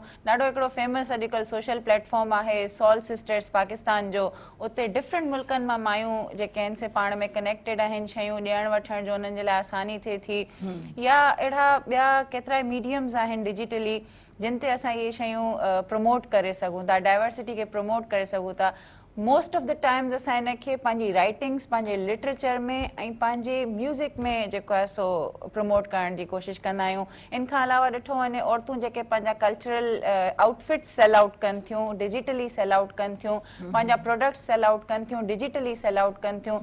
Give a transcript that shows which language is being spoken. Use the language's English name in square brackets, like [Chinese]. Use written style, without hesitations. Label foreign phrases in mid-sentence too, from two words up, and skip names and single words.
[Sindhi] ॾाढो हिकिड़ो फेमस अॼुकल्ह [English] social platform [Sindhi] आहे सॉल सिस्टर्स पाकिस्तान जो, उते डिफरेंट मुल्कनि मां मायूं जेके आहिनि से पाण में कनेक्टेड आहिनि, शयूं ॾियण वठण जो उन्हनि जे लाइ आसानी थिए थी। या अहिड़ा ॿिया केतिरा मीडियम्स आहिनि डिजिटली जिन ते असां इहे शयूं प्रमोट करे सघूं था, डाइवर्सिटी खे प्रमोट करे सघूं था। [English] most of the times [Sindhi] असां इन खे पंहिंजी राइटिंग्स, पंहिंजे लिटरेचर में ऐं पंहिंजे म्यूज़िक में जेको आहे सो प्रमोट करण जी कोशिशि कंदा आहियूं। इन खां अलावा ॾिठो वञे औरतूं जेके पंहिंजा [English] cultural outfits sell out [Sindhi] कनि थियूं, [English] digitally sell out [Sindhi] कनि थियूं, पंहिंजा [English] products sell out [Sindhi] कनि थियूं, [English] digitally sell out [Sindhi] कनि थियूं।